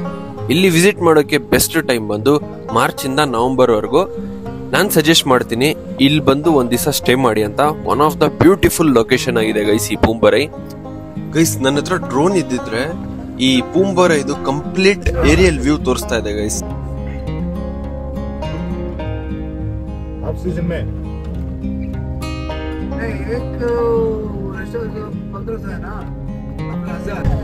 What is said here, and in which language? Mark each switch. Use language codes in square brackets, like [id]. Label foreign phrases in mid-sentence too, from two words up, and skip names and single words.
[kn] ಇಲ್ಲಿ ವಿಸಿಟ್ ಮಾಡೋಕೆ [en] best time [kn] ಬಂದು ಮಾರ್ಚ್ ಇಂದ ನವೆಂಬರ್ ವರೆಗೂ. ನಾನು ಸಜೆಸ್ಟ್ ಮಾಡ್ತೀನಿ ಇಲ್ಲಿ ಬಂದು ಒಂದ್ ದಿವಸ ಸ್ಟೇ ಮಾಡಿ ಅಂತ. [en] one of the beautiful location [kn] ಆಗಿದೆ ಗೈಸ್ ಈ ಪೂಂಬರೈ. ಗೈಸ್, ನನ್ನ ಹತ್ರ ಡ್ರೋನ್ ಇದ್ದಿದ್ರೆ ಈ ಪೂಂಬರೈ ಇದು [en] complete aerial view [kn] ತೋರಿಸ್ತಾ ಇದೆ ಗೈಸ್. [en] off season [hi] में नहीं, एक रेस्टोरेंट 1500 है ना, 15,000